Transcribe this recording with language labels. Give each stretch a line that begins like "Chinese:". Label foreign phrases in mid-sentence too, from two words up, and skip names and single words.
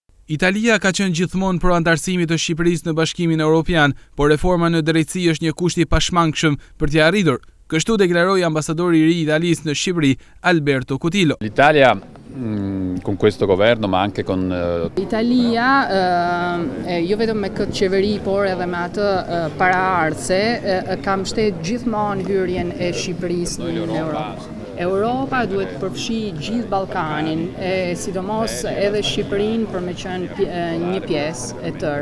Albanian: Italia ka qenë gjithmonë pro antarësimit të Shqipërisë në Bashkimin Evropian, por reforma në drejtësi është një kusht i pashmangshëm për t'i arritur. Kështu deklaroi ambasadori i ri i Italisë në Shqipëri, Alberto Cutillo.
Italian: L'Italia con questo governo, ma anche con
Albanian: Italia, jo vetëm me këtë qeveri, por edhe me atë paraardhse, ka mbështetur gjithmonë hyrjen e Shqipërisë në Europë. Europa duhet përfshi gjithë Ballkanin, sidomos edhe Shqipërinë për me qenë një pjesë e tërë.